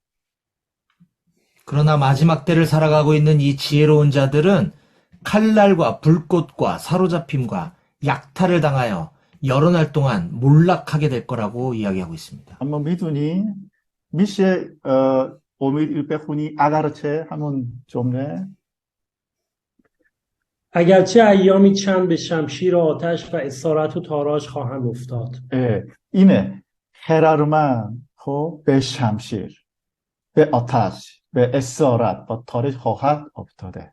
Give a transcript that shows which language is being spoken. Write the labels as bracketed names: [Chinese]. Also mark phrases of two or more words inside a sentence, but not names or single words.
[Korean] 그러나 마지막 때를 살아가고 있는 이 지혜로운 자들은 칼날과 불꽃과 사로잡힘과 약탈을 당하여 여러 날 동안 몰락하게 될 거라고 이야기하고 있습니다. [Persian] اما میدونی میشه امید بخونی اگرچه همون جمله اگرچه ایامی چند به شمشیر آتش و اسارت و تاراج خواهند افتاد. اینه 헤라르만 خب به شمشیر، به آتش، به اسارت و تاریخ خواهد افتاده.